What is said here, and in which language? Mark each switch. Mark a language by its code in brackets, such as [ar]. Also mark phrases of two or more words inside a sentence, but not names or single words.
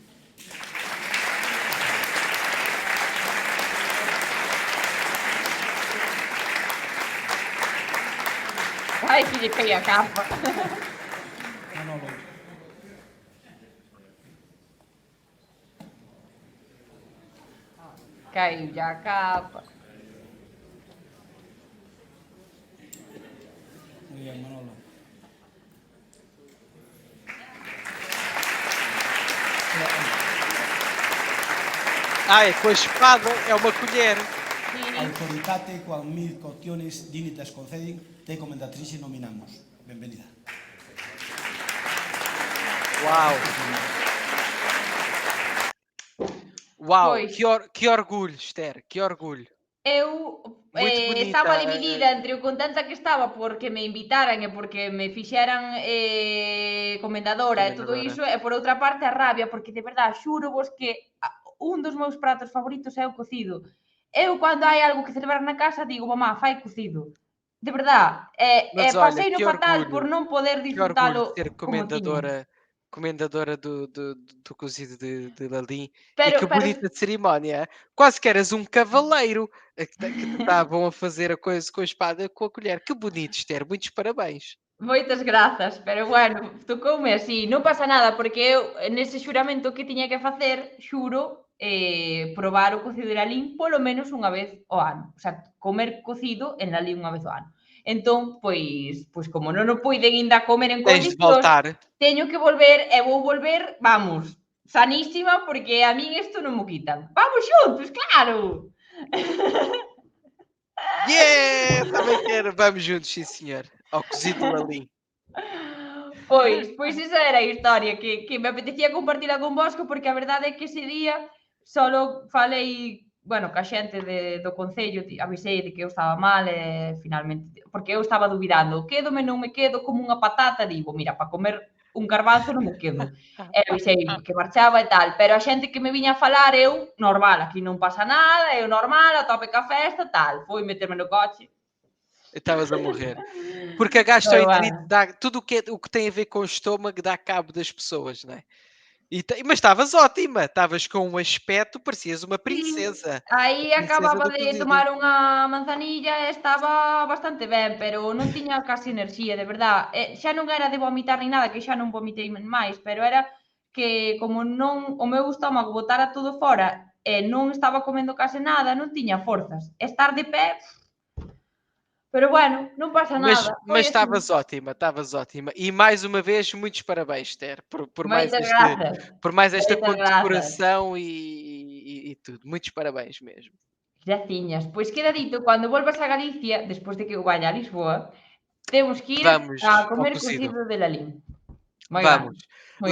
[gl] Ai, que lle caí a capa. Caiu ya a capa. [es] Muy bien, Manolo. [gl] Ai, coa espada é uma colher. [la] Autoritate quan mil cuestiones dinitas concedin, te comendatrice nominamos. [gl] Benvenida. [pt] Uau! Uau, [gl] Pois. [pt] que orgulho, Esther, que orgulho. [gl] Eu [pt] Muito bonita, [gl] estaba dividida entre o contenta que estaba porque me invitaran e porque me fixeran comendadora e todo iso, e por outra parte a rabia, porque de verdade xuro vos que un dos meus pratos favoritos é o cocido. Eu cando hai algo que celebrar na casa digo, mamá, fai cocido. De verdade, [pt] Mas olha, [gl] pasei no [pt] que [gl] fatal [pt] orgulho, [gl] por non poder [pt] Que [gl] disfrutalo [pt] orgulho ser [gl] como tiña. [pt] comendadora do cozido de Lalim. E [gl] Pero, [pt] que bonita cerimónia. Quase que eras um cavaleiro que te estavam a fazer a coisa com a espada e com a colher. Que bonito, Esther. Muitos parabéns. [gl] moitas grazas, pero bueno, tocoume así, non pasa nada, porque eu nese xuramento que tiña que facer, xuro, probar o cocido de Lalín polo menos unha vez ao ano, [es] o sea, [gl] comer cocido en Lalín unha vez ao ano. Entón, pois como non o puiden ainda comer en [pt] Tens de [gl] condicións, [pt] voltar. [gl] teño que volver e vou volver, vamos, sanísima, porque a min isto non mo quitan. Vamos xuntos, claro! [en] Yeah! [pt] Também quero. Vamos juntos, sim, senhor. Ao cozido de Lalim. [gl] Pois esa era a historia que me apetecía compartila convosco, porque a verdade é que ese día solo falei, bueno, ca xente do Concello, avisei de que eu estaba mal e finalmente, porque eu estaba dubidando, quédome, non me quedo, como unha patata, digo, mira, para comer un garbanzo non me quedo. E avisei que marchaba e tal, pero a xente que me viña a falar, eu, normal, aquí non pasa nada, eu normal, a tope ca festa, tal, foi meterme no coche. [pt] Estavas a morrer. Porque a gastroenterite dá tudo o que tem a ver com o estômago, dá cabo das pessoas, não é? Mas estavas ótima, estavas com um aspecto, parecias uma princesa. [gl] Aí [pt] Princesa [gl] acababa [pt] do [gl] de [pt] cozido. [gl] tomar unha manzanilla e estaba bastante ben, pero non tiña casi enerxía, de verdade. Xa non era de vomitar ni nada, que xa non vomitei máis, pero era que como non o meu estómago botara todo fora e non estaba comendo case nada, non tiña forzas. Estar de pé, Pero bueno, non pasa [pt] Mas, [gl] nada. [pt] mas estavas ótima, estavas ótima. E mais uma vez, muitos parabéns, Ter, por [gl] Moitas grazas. [pt] por mais esta [gl] Moitas grazas. [pt] condecoração e tudo. Muitos parabéns mesmo. [gl] Graciñas. Pois queda dito, cando volvas a Galicia, despois de que eu vaya a Lisboa, temos que ir [pt] Vamos [gl] a [pt] ao [gl] comer [pt] cozido. [gl] cocido de Lalín. Moi [pt] Vamos. [gl] ben. Moi ben.